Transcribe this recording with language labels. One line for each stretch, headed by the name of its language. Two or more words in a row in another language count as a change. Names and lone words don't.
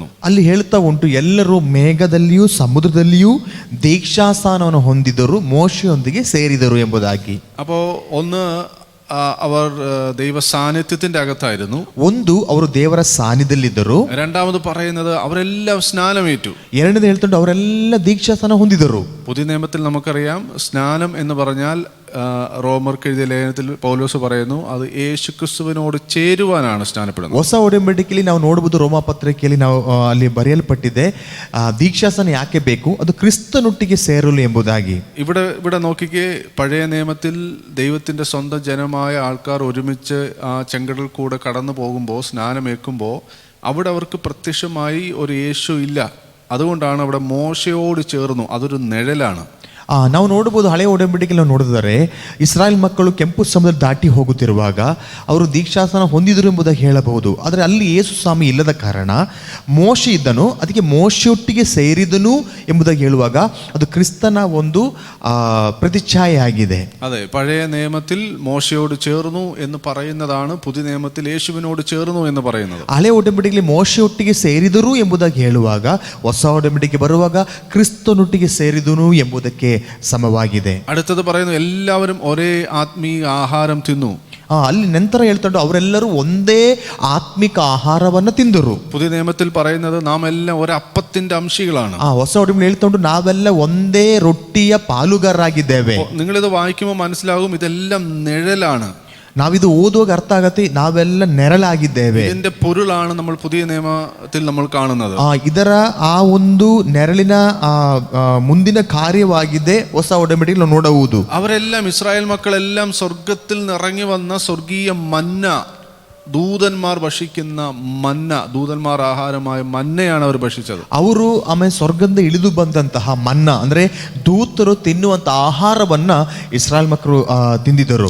Kannada: ಅಲ್ಲಿ ಹೇಳ್ತಾ ಉಂಟು, ಎಲ್ಲರೂ ಮೇಘದಲ್ಲಿಯೂ ಸಮುದ್ರದಲ್ಲಿಯೂ ದೀಕ್ಷಾಸ್ನಾನವನ್ನು ಹೊಂದಿದರು, ಮೋಶೆಯೊಂದಿಗೆ ಸೇರಿದರು ಎಂಬುದಾಗಿ.
Malayalam: അപ്പോൾ ഒന്ന്, അവർ ദൈവ സാന്നിധ്യത്തിന്റെ അകത്തായിരുന്നു.
Kannada: ಒಂದು, ಅವರು ದೇವರ ಸಾನ್ನಿಧ್ಯದಲ್ಲಿದ್ದರು.
Malayalam: രണ്ടാമത് പറയുന്നത് അവരെല്ലാം സ്നാനമേറ്റു.
Kannada: ಎರಡನೇದು ಹೇಳ್ತುಂಟು, ಅವರೆಲ್ಲ ದೀಕ್ಷಾಸ್ನಾನ ಹೊಂದಿದರು.
Malayalam: പുതിയ നിയമത്തിൽ നമുക്കറിയാം, സ്നാനം എന്ന് പറഞ്ഞാൽ റോമർക്ക് എഴുതിയ ലേഖനത്തിൽ പൗലോസ് പറയുന്നു, അത് യേശുക്രിസ്തുവിനോട് ചേരുവാനാണ് സ്നാനപ്പെടുന്നത്.
Kannada: ಹೊಸ ಒಡಂಬಡಿಕೆಯಲ್ಲಿ ನಾವು ನೋಡಬಹುದು, ರೋಮ ಪತ್ರಿಕೆಯಲ್ಲಿ ನಾವು ಅಲ್ಲಿ ಬರೆಯಲ್ಪಟ್ಟಿದೆ, ದೀಕ್ಷಾಸ್ನಾನ ಯಾಕೆ ಬೇಕು, ಅದು ಕ್ರಿಸ್ತನೊಟ್ಟಿಗೆ ಸೇರಲು ಎಂಬುದಾಗಿ.
Malayalam: ഇവിടെ നോക്കിക്കേ, പഴയ നിയമത്തിൽ ദൈവത്തിന്റെ സ്വന്തം ജനമായ ആൾക്കാർ ഒരുമിച്ച് ആ ചെങ്കടൽ കൂടെ കടന്നു പോകുമ്പോൾ, സ്നാനമേൽക്കുമ്പോൾ അവിടെ അവർക്ക് പ്രത്യക്ഷമായി ഒരു യേശു ഇല്ല. അതുകൊണ്ടാണ് അവിടെ മോശയോട് ചേർന്നു, അതൊരു നിഴലാണ്.
Kannada: ನಾವು ನೋಡಬಹುದು, ಹಳೆ ಒಡಂಬಡಿಕೆಯಲ್ಲಿ ನಾವು ನೋಡಿದರೆ ಇಸ್ರಾಯೇಲ್ ಮಕ್ಕಳು ಕೆಂಪು ಸಮುದ್ರ ದಾಟಿ ಹೋಗುತ್ತಿರುವಾಗ ಅವರು ದೀಕ್ಷಾಸ್ನಾನ ಹೊಂದಿದರು ಎಂಬುದಾಗಿ ಹೇಳಬಹುದು. ಆದರೆ ಅಲ್ಲಿ ಯೇಸು ಸ್ವಾಮಿ ಇಲ್ಲದ ಕಾರಣ ಮೋಶೆ ಇದ್ದನು, ಅದಕ್ಕೆ ಮೋಶೆಯೊಟ್ಟಿಗೆ ಸೇರಿದನು ಎಂಬುದಾಗಿ ಹೇಳುವಾಗ ಅದು ಕ್ರಿಸ್ತನ ಒಂದು പ്രതിച്ഛായ ആಗಿದೆ.
Malayalam: അതെ, പഴയ നിയമത്തിൽ മോശയോട് ചേർന്നു എന്ന് പറയുന്നതാണ് പുതിയ നിയമത്തിൽ യേശുവിനോട് ചേർന്നു എന്ന് പറയുന്നത്.
Kannada: ಹಳೆ ಒಡಂಬಡಿಕೆಯಲ್ಲಿ ಮೋಶೆಯೊಟ್ಟಿಗೆ ಸೇರಿದರು ಎಂಬುದಾಗಿ ಹೇಳುವಾಗ, ಹೊಸ ಒಡಂಬಡಿಕೆ ಬರುವಾಗ ಕ್ರಿಸ್ತನೊಟ್ಟಿಗೆ ಸೇರಿದನು ಎಂಬುದಕ್ಕೆ ಸಮವಾಗಿದೆ.
Malayalam: അടുത്തത് പറയുന്നു, എല്ലാവരും ഒരേ ആത്മീയ ആഹാരം തിന്നു.
Kannada: ಅಲ್ಲಿ ನಂತರ ಹೇಳ್ಕೊಂಡು ಅವರೆಲ್ಲರೂ ಒಂದೇ ಆತ್ಮಿಕ ಆಹಾರವನ್ನು ತಿಂದರು.
Malayalam: പുതിയ നിയമത്തിൽ പറയുന്നത് നാം എല്ലാം ഒരു അപ്പത്തിന്റെ അംശികളാണ്.
Kannada: ಹೊಸ ಒಡಂಬಡಿಕೆಯಲ್ಲಿ ಹೇಳ್ಕೊಂಡು ನಾವೆಲ್ಲ ಒಂದೇ ರೊಟ್ಟಿಯ ಪಾಲುಗಾರರಾಗಿದ್ದೇವೆ.
Malayalam: നിങ്ങളിത് വായിക്കുമ്പോൾ മനസ്സിലാകും, ഇതെല്ലാം നിഴലാണ്.
Kannada: ನಾವಿದು ಓದುವಾಗ ಅರ್ಥ ಆಗತ್ತೆ, ನಾವೆಲ್ಲ ನೆರಳಾಗಿದ್ದೇವೆ.
Malayalam: ഇതിന്റെ പൊരുളാണ് നമ്മൾ പുതിയ നിയമത്തിൽ നമ്മൾ കാണുന്നത്.
Kannada: ಇದರ ಆ ಒಂದು ನೆರಳಿನ ಮುಂದಿನ ಕಾರ್ಯವಾಗಿದೆ ಹೊಸ ಒಡಂಬಡಿಕೆಯಲ್ಲಿ ನಾವು ನೋಡುವುದು.
Malayalam: അവരെല്ലാം ഇസ്രായേൽ മക്കളെല്ലാം സ്വർഗത്തിൽ നിറങ്ങി വന്ന സ്വർഗീയ മന്ന, ദൂതന്മാർ ഭക്ഷിക്കുന്ന മന്ന, ദൂതന്മാർ ആഹാരമായ മന്നയാണ് അവർ ഭക്ഷിച്ചത്.
Kannada: ಅವರು ಆಮೇಲೆ ಸ್ವರ್ಗದಿಂದ ಇಳಿದು ಬಂದಂತಹ ಮನ್ನ ಅಂದ್ರೆ ದೂತರು ತಿನ್ನುವಂತ ಆಹಾರವನ್ನ ಇಸ್ರಾಯೇಲ್ ಮಕ್ಕಳು ತಿಂದಿದ್ದರು.